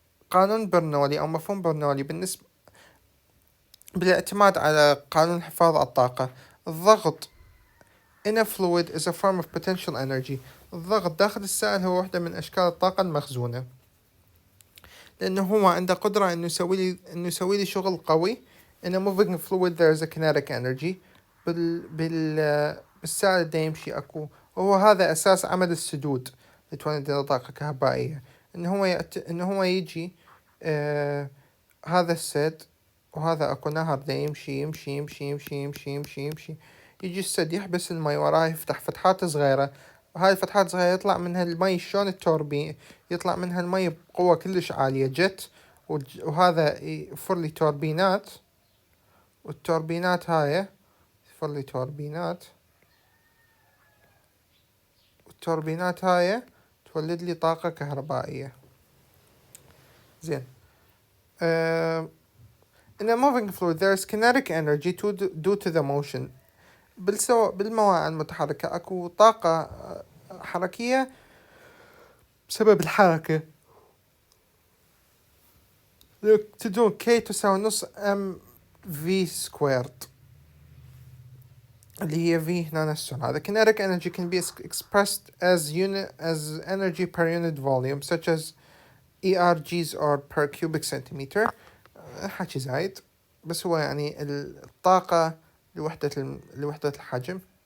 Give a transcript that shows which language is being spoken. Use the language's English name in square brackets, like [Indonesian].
[Arabic] قانون برنولي أو مفهوم برنولي بالنسبة بالاعتماد على قانون الحفاظ على الطاقة. [English] الضغط in a fluid is a form of potential energy. [Arabic] الضغط داخل السائل هو واحدة من أشكال الطاقة المخزونة، لأنه هو عنده قدرة إنه يسوي لي شغل قوي. [English] in a moving fluid there is a kinetic energy. [Arabic] بالسائل دا يمشي أكو، وهو هذا أساس عمل السدود اللي تولد لنا طاقة كهربائية. إنه هو يجي هذا السد وهذا أكو نهر دا يمشي يمشي يمشي يمشي يمشي يمشي يمشي يجي السد يحبس المي وراه، يفتح فتحات صغيرة، وهاي الفتحات صغيرة يطلع منها المي شلون التوربين، يطلع منها المي بقوة كلش عالية جت، وهذا يفر لي توربينات، والتوربينات هاي يفر لي توربينات، والتوربينات هاي تولد لي طاقة كهربائية. [English] زين، in a moving fluid there is kinetic energy due to the motion. [Arabic] بالمواعي المتحركة أكو طاقة حركية بسبب الحركة. تدون K تساوي نص [English] mv squared [Arabic] اللي هي V هنا السرعة. [English] The kinetic energy can be expressed as energy per unit volume such as ERGs or per cubic centimeter. [Arabic] حكي زايد بس هو يعني الطاقة لوحدة الحجم.